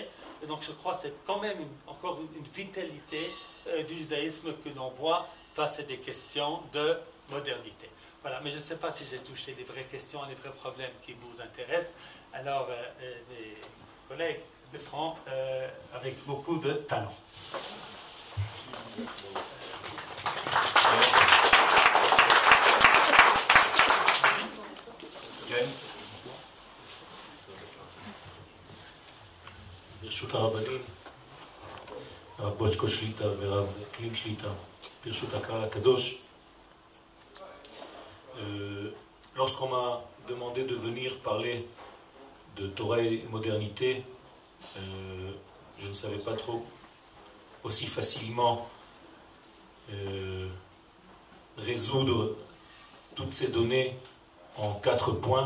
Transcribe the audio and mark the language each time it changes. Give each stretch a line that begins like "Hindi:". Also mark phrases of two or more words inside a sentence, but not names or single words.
French: Et donc je crois que c'est quand même encore une vitalité du judaïsme que l'on voit face à des questions de modernité. Voilà, mais je ne sais pas si j'ai touché les vraies questions, les vrais problèmes qui vous intéressent. Alors, mes collègues le feront avec beaucoup de talent.
Hebrew: ברשות הרבנים, הרב בוצ'קו שליטה ורב קלינג שליטה, ברשות הקהל הקדוש,
French: lorsqu'on m'a demandé de venir parler de Torah et modernité, je ne savais pas trop aussi facilement résoudre toutes ces données en 4 points.